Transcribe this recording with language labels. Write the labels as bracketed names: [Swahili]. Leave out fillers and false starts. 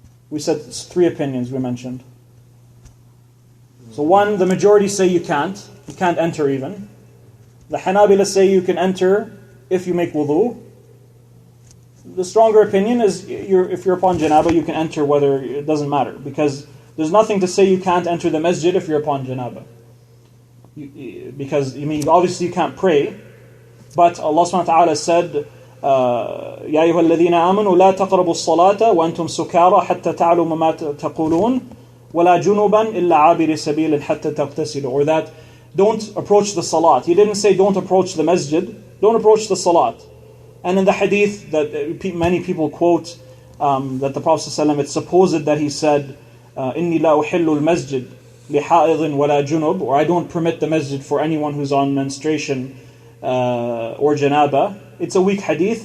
[English] We said 3 opinions we mentioned. So one, the majority say you can't enter even. The Hanâbilah say you can enter if you make wudu. The stronger opinion is if you're upon Janâbah, you can enter whether, it doesn't matter, because there's nothing to say you can't enter the masjid if you're upon Janâbah. Because, obviously you can't pray, but Allah subhanahu wa ta'ala said, [Arabic] يَا أَيُّهَا الَّذِينَ آمَنُوا لَا تَقْرَبُوا الصَّلَاةَ وَأَنْتُمْ سُكَارَى حَتَّى تَعْلَمُوا مَا تَقُولُونَ وَلَا جُنُبًا إِلَّا عَابِرِ سَبِيلٍ حَتَّى تَغْتَسِلُوا. [English] Or that, don't approach the salat. He didn't say don't approach the masjid, don't approach the salat. And in the hadith that many people quote, that the Prophet ﷺ, it's supposed that he said, [Arabic] إِنِّي لَا أُحِلُّ الْمَسْجِدِ لِحَائِضٍ وَلَا جُنُبٍ, [English] or I don't permit the masjid for anyone who's on menstruation or janaba, it's a weak hadith.